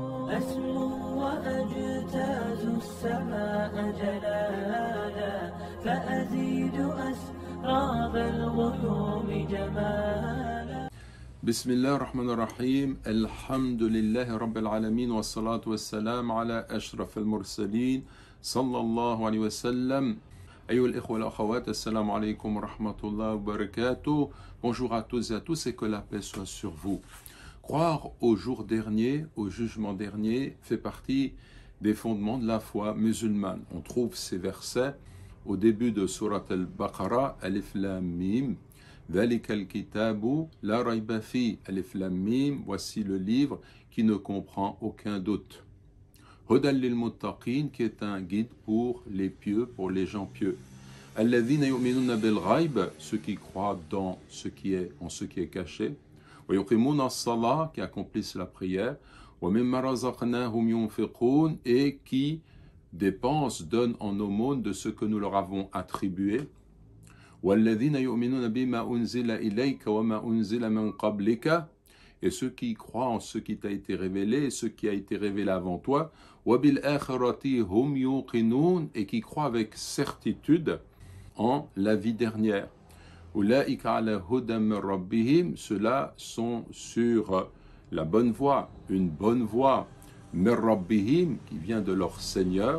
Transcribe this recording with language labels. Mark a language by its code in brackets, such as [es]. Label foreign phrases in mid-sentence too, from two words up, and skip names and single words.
[ar] أسمو وأجتاز السماء جلالا فأزيد أسراب الغيوم جمالا. بسم الله الرحمن الرحيم. الحمد لله رب العالمين والصلاة والسلام على أشرف المرسلين صلى الله عليه وسلم. أيها الإخوة والأخوات, السلام عليكم ورحمة الله وبركاته. [fr] Bonjour à tous et à tous et que la paix soit sur vous. Croire au jour dernier, au jugement dernier, fait partie des fondements de la foi musulmane. On trouve ces versets au début de Surat al-Baqarah, [ar] ألف لام ميم. ذَلِكَ الْكِتَابُ لَا رَيْبَ فِيهِ ألف لام ميم. [fr] Voici le livre qui ne comprend aucun doute. [ar] هدى للمتقين, [fr] qui est un guide pour les pieux, pour les gens pieux. [ar] الذين يؤمنون بالغيب, [fr] ceux qui croient dans ce qui est caché. [ar] ويقيمون الصلاة, [fr] qui accomplissent la prière. [ar] ومما رزقناهم ينفقون, [fr] et qui dépensent, donnent en aumône de ce que nous leur avons attribué. [ar] والذين يؤمنون بما أنزل إليك وما أنزل من قبلك, [fr] et ceux qui croient en ce qui t'a été révélé et ce qui a été révélé avant toi, et qui croient avec certitude en la vie dernière. Ceux-là sont sur la bonne voie, une bonne voie, qui vient de leur Seigneur.